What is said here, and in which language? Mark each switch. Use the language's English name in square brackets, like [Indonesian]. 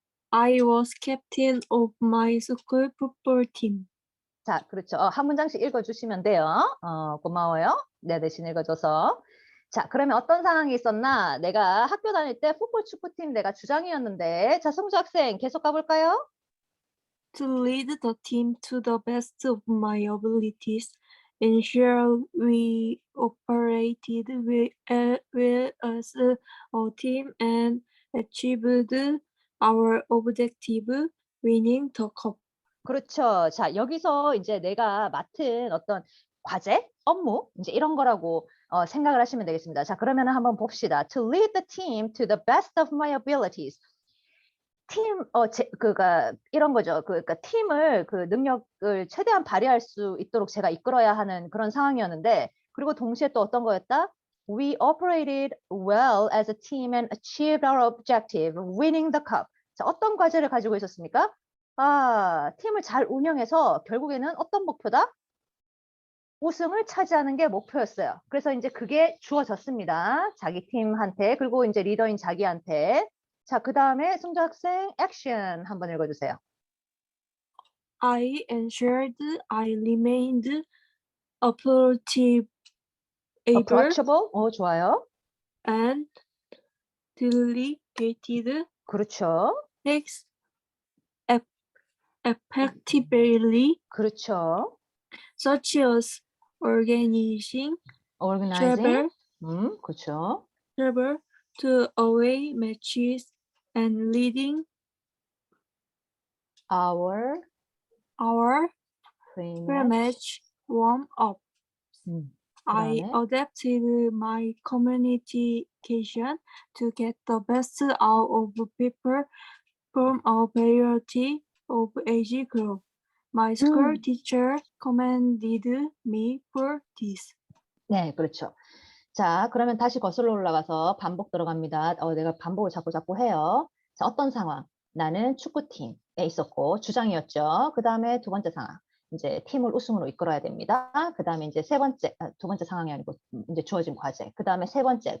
[English] I was captain of my school football team. [Korean] 자, 그렇죠. 한 문장씩 읽어주시면 돼요. 고마워요. 내 대신 읽어줘서. 자, 그러면 어떤 상황이 있었나? 내가 학교 다닐 때 풋볼 축구팀 내가 주장이었는데. 자, 승주 학생 계속 가볼까요? [English] To lead the team to the best of my abilities, ensure we operated well as a team and achieved our objective, winning the cup. [Korean] 그렇죠. 자, 여기서 이제 내가 맡은 어떤 과제, 업무, 이제 이런 거라고 생각을 하시면 되겠습니다. 자, 그러면 한번 봅시다. [English] To lead the team to the best of my abilities. [Korean] 팀, 이런 거죠. 그러니까 팀을 그 능력을 최대한 발휘할 수 있도록 제가 이끌어야 하는 그런 상황이었는데, 그리고 동시에 또 어떤 거였다? [English] We operated well as a team and achieved our objective, winning the cup. [Korean] 자, 어떤 과제를 가지고 있었습니까? 팀을 잘 운영해서 결국에는 어떤 목표다? 우승을 차지하는 게 목표였어요. 그래서 이제 그게 주어졌습니다. 자기 팀한테, 그리고 이제 리더인 자기한테. 자, 그 다음에 승주 학생 액션 한번 읽어주세요. [English] I ensured I remained approachable [Korean] approachable? 좋아요. [English] and delegated [Korean] 그렇죠. [English] tasks effectively, [Korean] 그렇죠. [English] such as organizing [Korean] organizing. 그렇죠. [English] travel to away matches and leading our pre-match warm-up. I [Korean] 그다음에 [English] adapted my communication to get the best out of people from a variety of age group. My school teacher commended me for this. [Korean] 네, 그렇죠. 자, 그러면 다시 거슬러 올라가서 반복 들어갑니다. 내가 반복을 자꾸 해요. 자, 어떤 상황? 나는 축구팀에 있었고 주장이었죠. 그 다음에 두 번째 상황. 이제 팀을 우승으로 이끌어야 됩니다. 그 다음에 이제 두 번째 상황이 아니고 이제 주어진 과제. 그 다음에 세 번째.